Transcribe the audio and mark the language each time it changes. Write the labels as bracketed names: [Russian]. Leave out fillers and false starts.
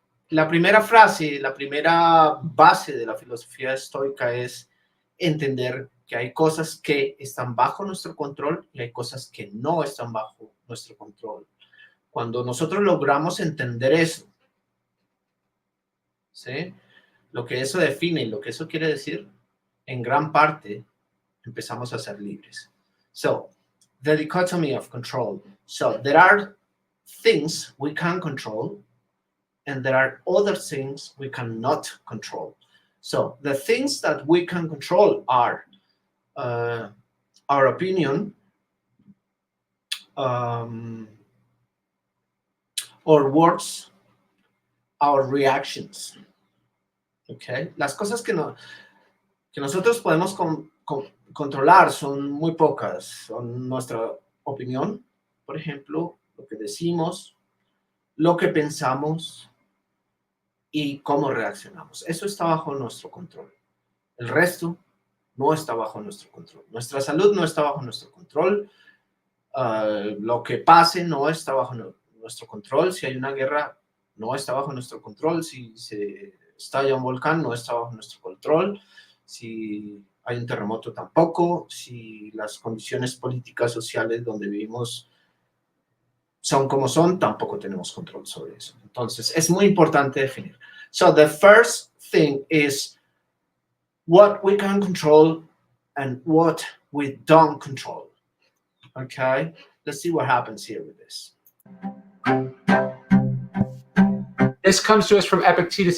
[Spanish] La primera frase, la primera base de la filosofía estoica es entender que hay cosas que están bajo nuestro control y hay cosas que no están bajo nuestro control. Cuando nosotros logramos entender eso, ¿sí?, lo que eso define y lo que eso quiere decir, en gran parte empezamos a ser libres. [English] So, the dichotomy of control. So, there are things we can control and there are other things we cannot control. So, the things that we can control are our opinion, our words, our reactions. Okay? [Spanish] Las cosas que nosotros podemos controlar son muy pocas. Son nuestra opinión, por ejemplo, lo que decimos, lo que pensamos y cómo reaccionamos. Eso está bajo nuestro control. El resto no está bajo nuestro control. Nuestra salud no está bajo nuestro control. Lo que pase no está bajo nuestro control. Si hay una guerra, no está bajo nuestro control. Si se estalla un volcán, no está bajo nuestro control. Si hay un terremoto, tampoco. Si las condiciones políticas, sociales donde vivimos son como son, tampoco tenemos control sobre eso. Entonces, es muy importante definir. [English] So, the first thing is what we can control and what we don't control. Okay? Let's see what happens here with this. This comes to us from Epitetus.